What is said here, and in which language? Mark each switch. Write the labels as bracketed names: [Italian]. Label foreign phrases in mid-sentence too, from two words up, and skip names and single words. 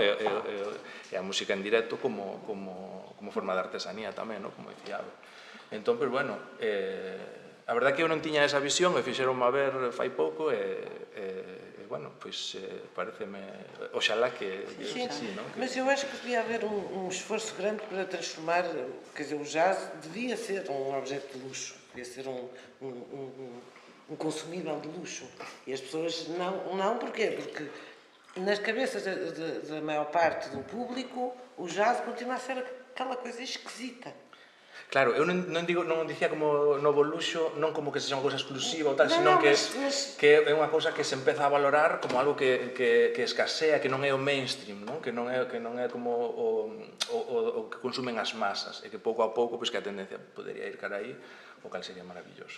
[Galician] E a música en directo como forma de artesanía tamén, non? Como dicía. Entón, pois, bueno, a verdade é que eu non tiña esa visión, e fixeronme a ver fai pouco, bueno, pois pareceme, oxalá que sí, non? [Portuguese] Mas eu acho que devia haver um esforço grande para transformar, quer dizer, o jazz devia ser um objeto de luxo, devia ser um consumível de luxo. E as pessoas não porquê? Porque nas cabeças da maior parte do público o jazz continua a ser aquela coisa esquisita. [Galician] Claro, eu non dicía como novo luxo, non como que sexa unha cousa exclusiva ou tal, senón que é unha cousa que se empeza a valorar como algo que escasea, que non é o mainstream, non? Que non é como o que consumen as masas, e que pouco a pouco que a tendencia podería ir cara aí, o cal sería maravilloso.